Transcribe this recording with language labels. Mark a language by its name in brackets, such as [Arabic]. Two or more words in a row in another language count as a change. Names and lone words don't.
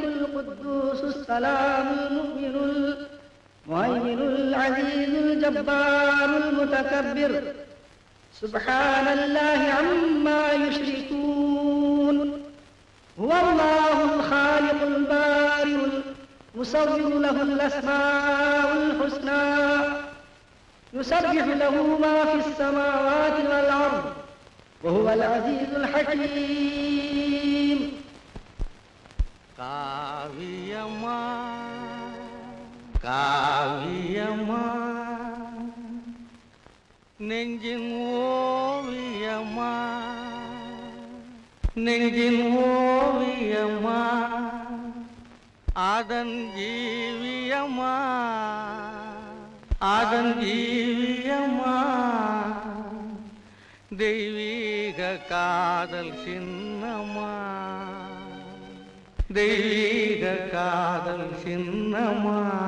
[Arabic] القدوس السلام المؤمن المهيمن العزيز الجبار المتكبر سبحان الله عما يشركون هو الله الخالق البارئ المصور له الأسماء الحسنى يسبح له ما في السماوات والأرض وهو العزيز الحكيم [Tamil] காவியமா காவியமா நெஞ்சின் ஓவியமா நெஞ்சின் ஓவியமா அதன் ஜீவியமா அதன் ஜீவியமா தெய்வீக காதல் சின்னமா தெய்வீக காதல் சின்னமா